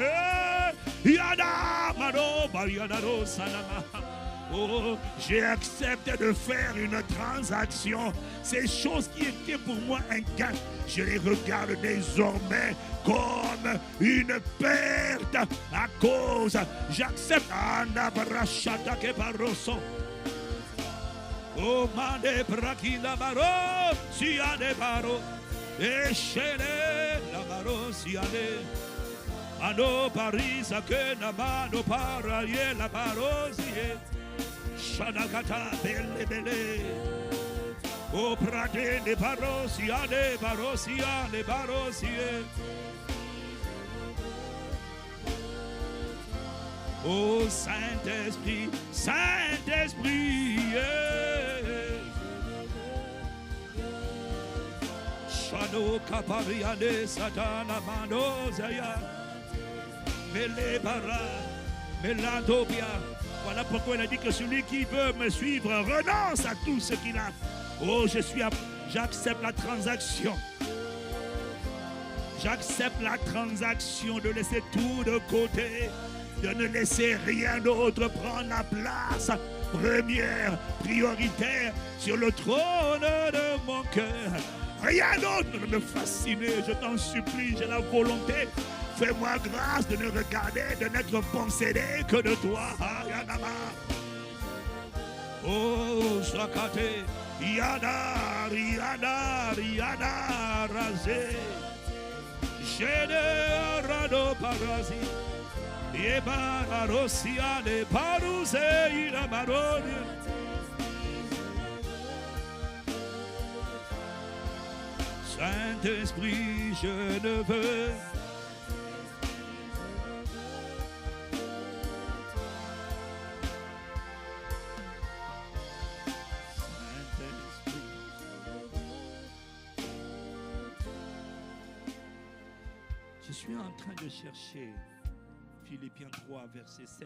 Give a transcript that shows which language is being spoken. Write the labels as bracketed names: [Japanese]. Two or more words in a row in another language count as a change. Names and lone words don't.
[French] Oh, j'ai accepté de faire une transaction. Ces choses qui étaient pour moi un gain, je les regarde désormais comme une perte à cause. J'accepte. Oh, mande brakila baro, si a des baro. Echele la baro si a des. Ano parisa que na mano para ye la baro si e. Shadakata belle belle. O prade de barosia de barosia de barosie. Oh Saint-Esprit, Saint-Esprit. Shado kaparia de satana manozaya. Mele bara, melandobia. Voilà pourquoi il a dit que celui qui veut me suivre renonce à tout ce qu'il a. Oh, j'accepte la transaction. J'accepte la transaction de laisser tout de côté, de ne laisser rien d'autre prendre la place première, prioritaire sur le trône de mon cœur. Rien d'autre ne me fasciner, je t'en supplie, j'ai la volonté. Fais-moi grâce de ne regarder, de n'être possédé que de toi. Oh, Sakate, Yana, Riana, Riana, Razé, Gene, Rado, Parasi, Yeba, Rosia, de Paruse, Ila Marone. Saint-Esprit, je ne veux. Je suis en train de chercher Philippiens 3, verset 7.